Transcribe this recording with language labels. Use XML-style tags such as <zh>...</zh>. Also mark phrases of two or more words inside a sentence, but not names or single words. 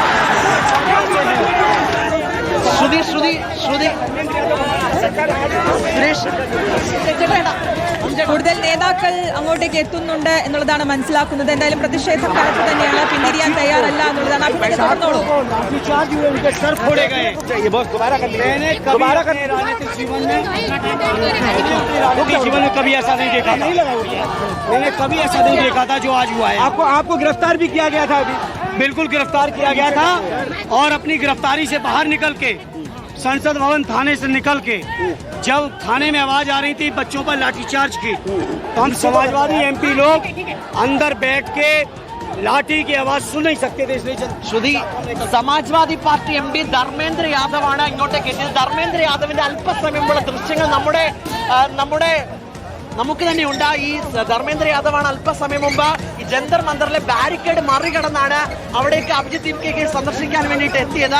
<ml>ശ്രുതി സുരേഷ് കൂടുതൽ നേതാക്കൾ അങ്ങോട്ടേക്ക് എത്തുന്നുണ്ട് എന്നുള്ളതാണ് മനസ്സിലാക്കുന്നത്. എന്തായാലും പ്രതിഷേധം കടുത്തു തന്നെയാണ്, പിന്തിരിയാൻ തയ്യാറല്ല എന്നുള്ളതാണ്. അഭിനന്ദനം തുടർന്നോളൂ.</ml> <hi>जीवन में कभी ऐसा नहीं देखा था, मैंने कभी ऐसा नहीं देखा था जो आज हुआ है। आपको गिरफ्तार भी किया गया था, अभी बिल्कुल गिरफ्तार किया गया था, और अपनी गिरफ्तारी से बाहर निकल के संसद भवन थाने से निकल के जब थाने में आवाज आ रही थी बच्चों पर लाठीचार्ज की, तो हम समाजवादी एमपी लोग अंदर बैठ के लाठी की आवाज सुन नहीं सकते थे, इसलिए</hi> <ml>ശ്രുതി, സമാജ്വാദി പാർട്ടി എം പി ധർമ്മേന്ദ്ര യാദവാണ് ഇങ്ങോട്ടേക്ക് എത്തിയത്. ധർമ്മേന്ദ്ര യാദവിന്റെ അല്പസമയമുള്ള ദൃശ്യങ്ങൾ നമുക്ക് തന്നെ ഉണ്ട്. ഈ ധർമ്മേന്ദ്ര യാദവാണ് അല്പസമയം മുമ്പ് ഈ ജന്തർ മന്ദറിലെ ബാരിക്കേഡ് മറികടന്നാണ് അവിടേക്ക് അഭിജിത്ത് ദീപ്കയെ സന്ദർശിക്കാൻ വേണ്ടിയിട്ട് എത്തിയത്.</ml>